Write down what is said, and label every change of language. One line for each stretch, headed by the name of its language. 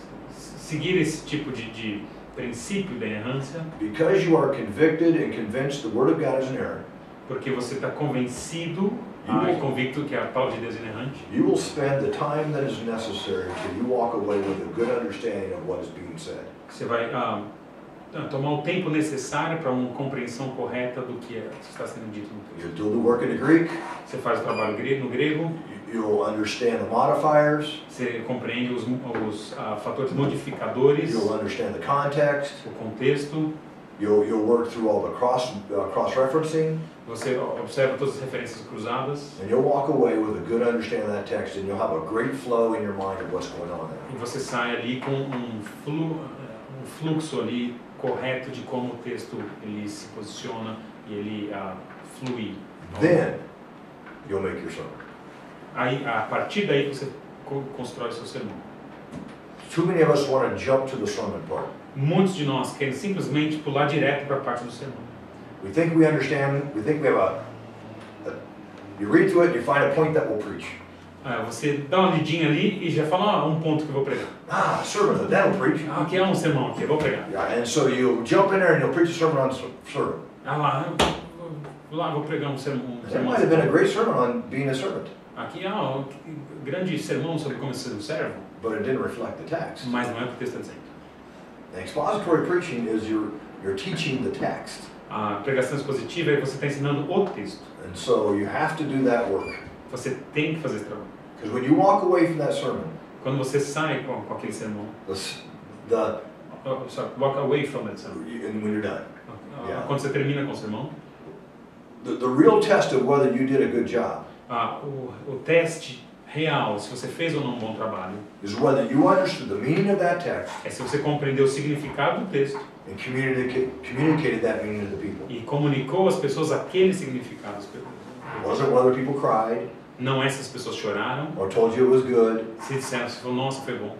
Portuguese: Seguir esse tipo de princípio da inerrância,
English: because you are convicted and convinced the Word of God is inerrant,
Portuguese: porque você está convencido e convicto que a palavra de Deus é inerrante,
English: you will spend the time that is necessary till you walk away with a good understanding of what is being said.
Portuguese: você vai tomar o tempo necessário para uma compreensão correta do que está sendo dito no texto.
English: You'll do the work in the Greek,
Portuguese: Você faz o trabalho no grego,
English: you'll understand the modifiers,
Portuguese: você compreende os fatores modificadores,
English: you'll understand the context,
Portuguese: o contexto,
English: you'll work through all the cross-referencing,
Portuguese: você observa todas as referências cruzadas,
English: and you'll walk away with a good understanding of that text, and you'll have a great flow in your mind of what's going on there.
Portuguese: e você sai ali com um fluxo ali correto de como o texto ele se posiciona e ele flui.
English: Then, you'll make your sermon.
Portuguese: Aí, a partir daí você constrói o seu sermão.
English: Too many of us want to jump to the sermon part.
Portuguese: Muitos de nós querem simplesmente pular direto para a parte do sermão.
English: We think we understand, we think we have you read through it and you find a point that will preach.
Portuguese: Você dá uma lidinha ali e já fala um ponto que eu vou pregar.
English: Sermon, that'll preach.
Portuguese: Aqui é um sermão, aqui eu vou pregar.
English: Yeah, and so you jump in there and you'll preach a sermon on sermon.
Portuguese: Lá vou pregar um sermão.
English: That might have been a great sermon on being a servant,
Portuguese: Aqui um grande sermão sobre como ser um servo,
English: but it didn't reflect the text.
Portuguese: mas não é o que o texto está dizendo.
English: And expository preaching is you're teaching the text.
Portuguese: A pregação expositiva é você está ensinando o texto.
English: And so you have to do that work.
Portuguese: Você tem que fazer esse trabalho.
English: Because when you walk away from that sermon,
Portuguese: Quando você sai com aquele sermão,
English: walk away from that sermon. And when you're done. Yeah.
Portuguese: Quando você termina com o sermão,
English: The real test of whether you did a good job
Portuguese: o teste real, se você fez ou não um bom trabalho,
English: is whether you understood the meaning of that text
Portuguese: é se você compreendeu o significado do texto
English: and communicated that meaning to the people.
Portuguese: e comunicou às pessoas aquele significado.
English: It wasn't whether people cried
Portuguese: Não é se as pessoas choraram,
English: or told you it was good,
Portuguese: se disseram, se falou, nossa, foi bom.